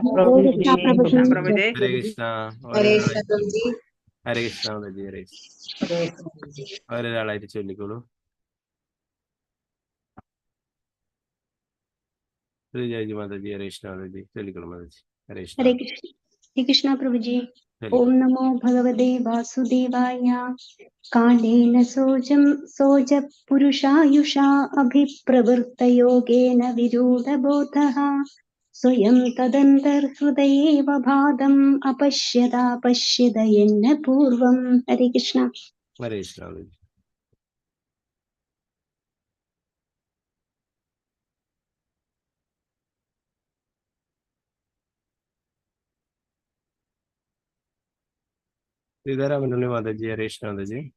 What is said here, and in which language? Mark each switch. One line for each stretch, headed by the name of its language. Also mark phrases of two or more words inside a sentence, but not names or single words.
Sanskrit: ഹരേ കൃഷ്ണ. ഹരേ കൃഷ്ണ മാതാജി.
Malayalam: ഹരേ ഒരാളായിട്ട് ചൊല്ലിക്കോളൂ. ജയജി മാതാജി.
Sanskrit: ഹരേ കൃഷ്ണ
Malayalam: മാതാജി. ചൊല്ലിക്കോളൂ മാതാജി.
Sanskrit: ഹരേ കൃഷ്ണ. हरे कृष्ण प्रभुजी. ओम नमो भगवते वासुदेवाय. कालेन सोज पुरुषायुषा अभिप्रवृत्तयोगेन विरूढबोधः स्वयं तदन्तर्हृदयेव भादम् अपश्यदापश्यदयन्न पूर्वम्. हरे कृष्ण. ഹരേ കൃഷ്ണ മാതാജി. സീതാരാമനുണ്ണി മാതാജി. ഹരേ കൃഷ്ണ മാതാജി.